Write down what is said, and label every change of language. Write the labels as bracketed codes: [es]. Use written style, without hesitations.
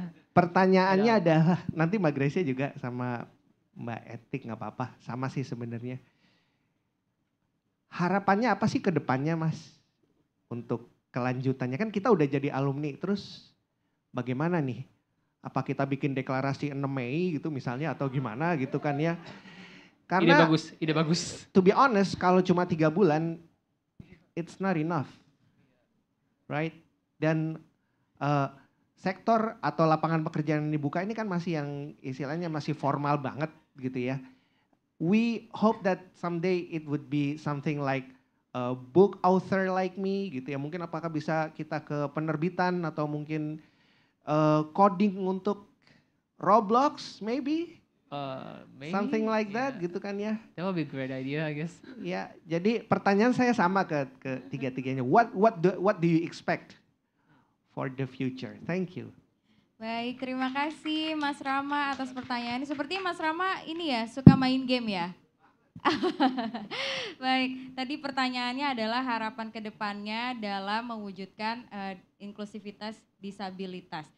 [id] Pertanyaannya adalah, nanti Mbak Gracia juga sama Mbak Etik nggak apa-apa, sama sih sebenarnya. Harapannya apa sih ke depannya Mas? Untuk kelanjutannya, kan kita udah jadi alumni, terus bagaimana nih? Apa kita bikin deklarasi 6 Mei gitu misalnya atau gimana gitu kan ya? Karena ide bagus. [en] To be honest, [id] kalau cuma 3 bulan, [en] it's not enough. Right? [id] Dan sektor atau lapangan pekerjaan yang dibuka ini kan masih yang istilahnya masih formal banget gitu ya. [en] We hope that someday it would be something like a book author like me [id] gitu ya. Mungkin apakah bisa kita ke penerbitan atau mungkin coding untuk Roblox maybe? [en] Maybe Something like that [id] gitu kan ya. [en] That would be a great idea, I guess. [id] Ya, jadi pertanyaan saya sama ke tiga-tiganya. [en] What do you expect for the future? Thank you. [id] Baik, terima kasih Mas Rama atas pertanyaannya. Sepertinya Mas Rama ini ya suka main game ya? Baik, tadi pertanyaannya adalah harapan ke depannya dalam mewujudkan inklusivitas disabilitas.